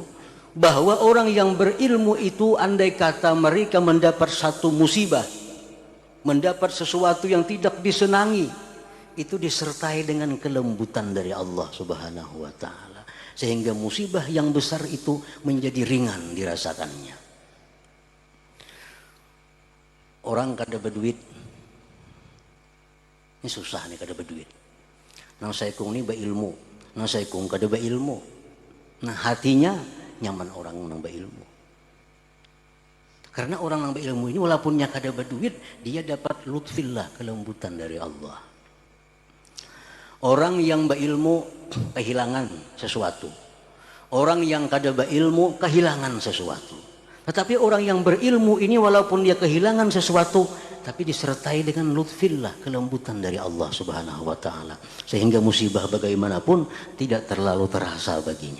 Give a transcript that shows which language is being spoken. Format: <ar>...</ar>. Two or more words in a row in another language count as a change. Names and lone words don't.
<id>Bahwa orang yang berilmu itu andai kata mereka mendapat satu musibah, mendapat sesuatu yang tidak disenangi, itu disertai dengan kelembutan dari Allah</id> <ar>سبحانه وتعالى,</ar> <id>sehingga musibah yang besar itu menjadi ringan dirasakannya.</id> <bjn>Orang kada berduit, ini susah nih kada berduit. Nang saya kung ini berilmu, nang saya kung kada berilmu. Nah, hatinya nyaman orang nang berilmu. Karena orang nang berilmu ini walaupun kada berduit, dia dapat lutfillah,</bjn> <id>kelembutan dari Allah. Orang yang berilmu kehilangan sesuatu.</id> <bjn>Orang yang kada berilmu kehilangan sesuatu.</bjn> <id>Tetapi orang yang berilmu ini walaupun dia kehilangan sesuatu, tapi disertai dengan lutfillah, kelembutan dari Allah</id> <ar>سبحانه وتعالى,</ar> <id>sehingga musibah bagaimanapun tidak terlalu terasa baginya.</id>